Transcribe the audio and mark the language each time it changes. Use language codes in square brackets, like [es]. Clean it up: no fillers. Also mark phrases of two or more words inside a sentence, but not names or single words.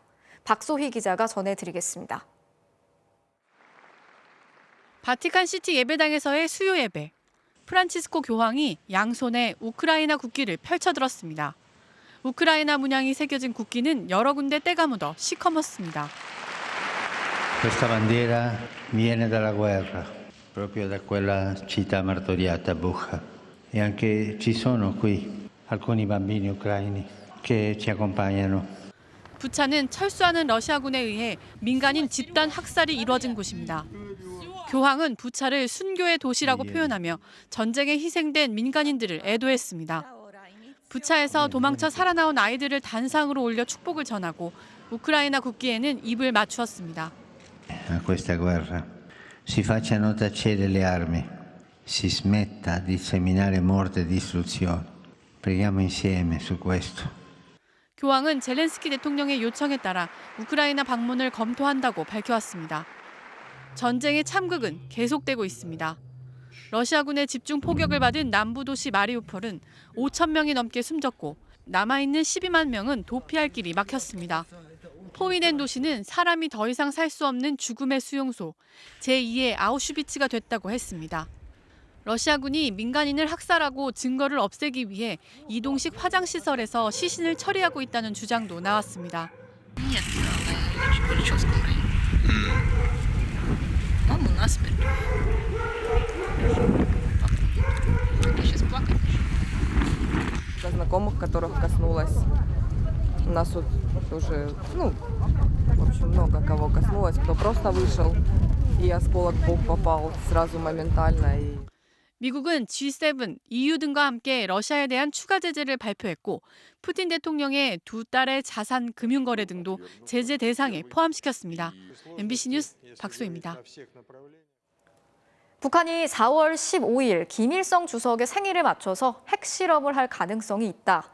[ko] 박소희 기자가 전해드리겠습니다. 바티칸시티 예배당에서의 수요 예배. 프란치스코 교황이 양손에 우크라이나 국기를 펼쳐들었습니다. 우크라이나 문양이 새겨진 국기는 여러 군데 때가 묻어 시커멓습니다. [it] Questa bandiera viene dalla guerra, proprio da quella città martoriata Bucha. E anche ci sono qui alcuni bambini ucraini che ci accompagnano. [ko] 부차는 철수하는 러시아군에 의해 민간인 집단 학살이 이루어진 곳입니다. 교황은 부차를 순교의 도시라고 표현하며 전쟁에 희생된 민간인들을 애도했습니다. 부차에서 도망쳐 살아나온 아이들을 단상으로 올려 축복을 전하고 우크라이나 국기에는 입을 맞추었습니다. [it] A questa guerra si facciano tacere le armi, si smetta di seminare morte e distruzione. Preghiamo insieme su questo. [ko] 교황은 젤렌스키 대통령의 요청에 따라 우크라이나 방문을 검토한다고 밝혀왔습니다. 전쟁의 참극은 계속되고 있습니다. 러시아군의 집중 포격을 받은 남부 도시 마리우폴은 5천 명이 넘게 숨졌고 남아있는 12만 명은 도피할 길이 막혔습니다. 포위된 도시는 사람이 더 이상 살 수 없는 죽음의 수용소, 제2의 아우슈비츠가 됐다고 했습니다. 러시아군이 민간인을 학살하고 증거를 없애기 위해 이동식 화장시설에서 시신을 처리하고 있다는 주장도 나왔습니다. [ru] Знакомых, которых коснулось. У нас тут уже, в общем, много кого коснулось, кто просто вышел, и осколок в бок попал сразу моментально. [ko] 미국은 G7, EU 등과 함께 러시아에 대한 추가 제재를 발표했고 푸틴 대통령의 두 딸의 자산 금융 거래 등도 제재 대상에 포함시켰습니다. MBC 뉴스 박소희입니다. 북한이 4월 15일 김일성 주석의 생일에 맞춰서 핵실험을 할 가능성이 있다.